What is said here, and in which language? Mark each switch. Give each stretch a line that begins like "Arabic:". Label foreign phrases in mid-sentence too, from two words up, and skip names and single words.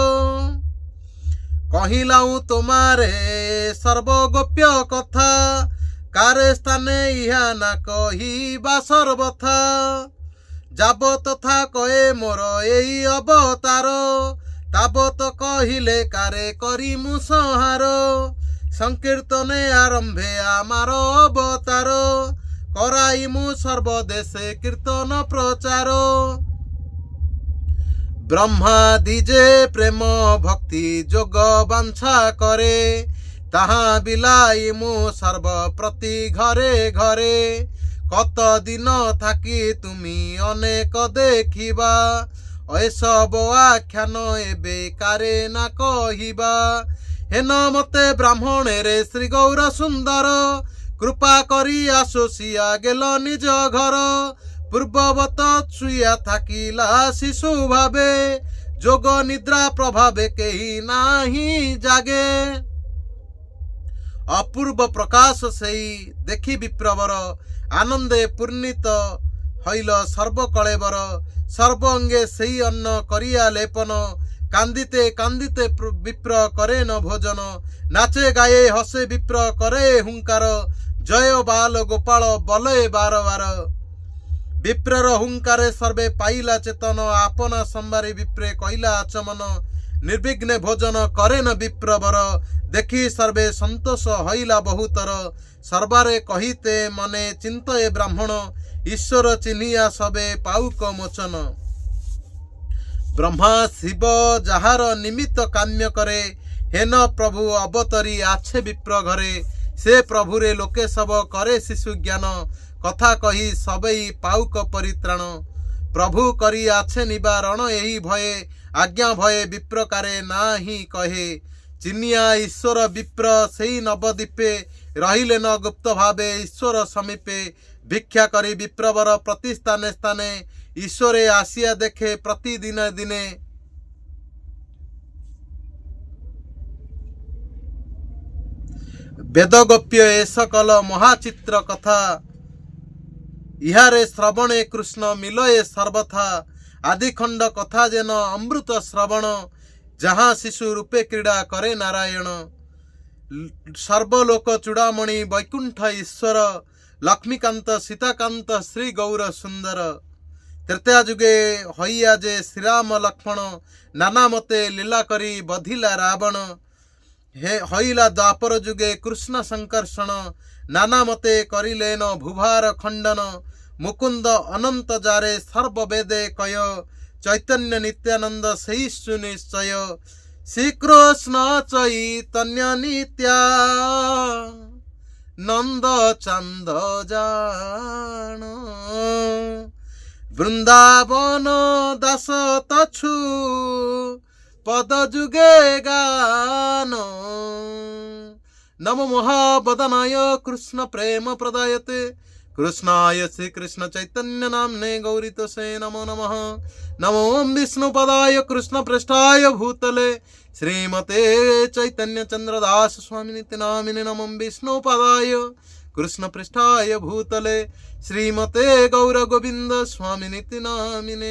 Bangla: কহিলাউ তোমারে সর্বগোপ্য কথা, কারে স্থানে ইহা না কহিবা সর্বথা। যাব তথা কয়ে মোর এই অবতার, তাবত কহিলে কারে করিমু সংহার। সংকীর্তনে আরম্ভে আমার অবতার, করাইমু সর্বদেশে কীর্তন প্রচার। ব্রহ্মাদি যে প্রেম ভক্তি যোগ বাঞ্ছা করে, তাহা বিলাইমু সর্বপ্রতি ঘরে ঘরে। কত দিন থাকি তুমি অনেক দেখিবা, এসব আখ্যান এবে কারে না কহিবা। হেন মতে ব্রাহ্মণেরে শ্রী গৌর সুন্দর, কৃপা করি আসোসিয়া গেল নিজ ঘর। পূর্ববৎ ছুয়া থাকিলা শিশু ভাবে, যোগ নিদ্রা প্রভাবে কেহি নাহি জাগে। অপূর্ব প্রকাশ সেই দেখি বিপ্রবর, আনন্দে পূর্ণিত হইল সর্বকলেবর। সর্ব অঙ্গে সেই অন্ন করিয়া লেপন, কাঁদিতে কাঁদিতে বিপ্র করে ন ভোজন। নাচে গায়ে হসে বিপ্র করে হুঙ্কার, জয় বাল গোপাল বলয় বার বার। বিপ্রর হুঙ্কারে সর্বে পাইলা চেতন, আপনা সংবারি বিপ্রে কইলা আচমন। নির্বিঘ্নে ভোজন করে ন বিপ্রবর, দেখি সর্বে সন্তোষ হইলা বহুতর। সর্বারে কহিতে মনে চিন্তয়ে ব্রাহ্মণ, ঈশ্বর চিন্হিয়া সবে পাউক মোচন। ব্রহ্মা শিব যাহার নিমিত্ত কাম্য করে, হেন প্রভু অবতরি আছে বিপ্র ঘরে। সে প্রভুরে লোকে সব করে শিশু জ্ঞান, কথা কহি সবই পাউক পরিত্রাণ। প্রভু করি আছে নিবারণ এহি ভয়ে, আজ্ঞা ভয়ে বিপ্রকারে নাহি কহে। চিন্হিয়া ঈশ্বর বিপ্র সেই নবদীপে, রহিলে ন গুপ্ত ভাবে ঈশ্বর সমীপে। ভিক্ষা করি বিপ্রবর প্রতি স্থানে স্থানে, ঈশ্বরে আসিয়া দেখে প্রতি দিনে দিনে। বেদগোপ্য এ সকল মহাচিত্র কথা, ইহারে শ্রবণে কৃষ্ণ মিলয়ে সর্বথা। আদিখণ্ড কথা যেন অমৃত শ্রবণ, যাহাঁ শিশু রূপে ক্রীড়া করে নারায়ণ। সর্বলোক চূড়ামণি বৈকুণ্ঠ ঈশ্বর, লক্ষ্মীকান্ত সীতাকান্ত শ্রী গৌর সুন্দর। তৃতীয়া যুগে হইয়া যে শ্রীরাম লক্ষ্মণ, নানা মতে লীলা করি বধিলা রাবণ। হে হইলা দ্বাপর যুগে কৃষ্ণ সঙ্কর্ষণ, নানা মতে করিলেন ভূভার খণ্ডন। মুকুন্দ অনন্ত যারে সর্ববেদে কয়, চৈতন্য নিত্যানন্দ সহিষ্ণু নিশ্চয়। শ্রীকৃষ্ণ চৈতন্য নিত্যা নন্দ চন্দ জান, বৃন্দাবন দাস তছু পদ যুগে গান।
Sanskrit: नमो महावदनाय कृष्ण प्रेम प्रदायते, कृष्णाय श्री कृष्ण चैतन्य नामने गौरीतसे नमो नमः। नमो विष्णुपदाय कृष्ण पृष्ठाय भूतले, श्रीमते चैतन्य चंद्रदास स्वामी नित्य नामिने। नमो विष्णुपदाय कृष्ण पृष्ठाय भूतले, श्रीमते गौर गोविंद स्वामी नित्य नामिने।